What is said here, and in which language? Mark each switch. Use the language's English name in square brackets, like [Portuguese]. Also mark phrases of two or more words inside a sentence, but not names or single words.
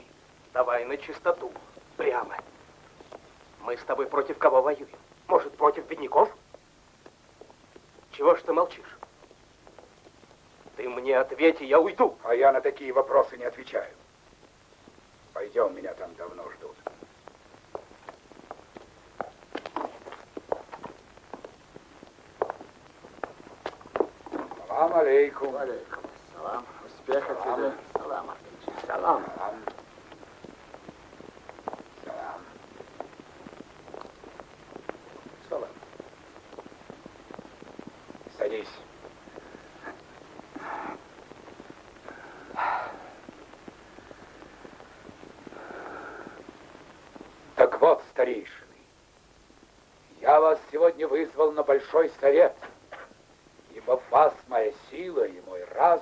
[Russian] Давай на чистоту. Прямо. Мы с тобой против кого воюем? Может, против бедняков? Чего ж ты молчишь? Ты мне ответь, и я уйду. А я на такие вопросы не отвечаю. Пойдем, меня там давно ждут. [Arabic] السلام عليكم. عليكم. سلام. [Russian] Успеха тебе. Салам, Артык. Салам. Салам. Салам. Садись. Так вот, старейшины, я вас сегодня вызвал на большой совет, ибо в вас моя сила и мой разум.